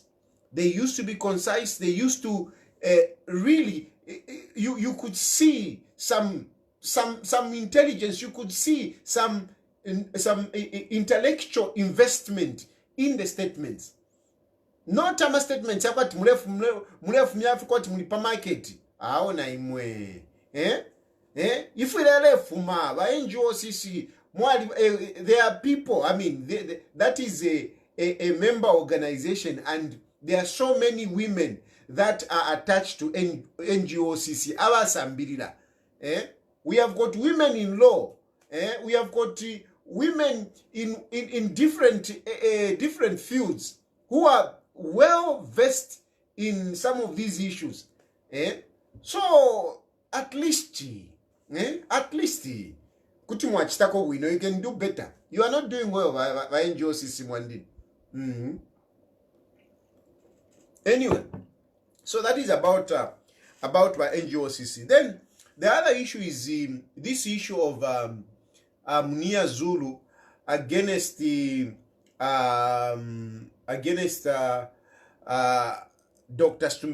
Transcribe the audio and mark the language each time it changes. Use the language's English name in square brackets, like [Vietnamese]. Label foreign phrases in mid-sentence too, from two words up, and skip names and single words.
[English] They used to be concise. They used to really, you could see some intelligence. You could see some intellectual investment in the statements. not [Bemba] ama statements yakwati murefu myafi kwati muli pa market aona imwe if ilelefuma ba NGOCC mwali [English] there are people, I mean that is a member organization, and there are so many women that are attached to NGOCC abasambirira. We have got women in law, we have got women in different fields who are well versed in some of these issues. So at least [Bemba] kuti mwachitako wino, [English] you can do better. You are not doing well by NGOCC Mwandini. Anyway, so that is about my NGOCC. Then the other issue is this issue of Munia Zulu against the Dr.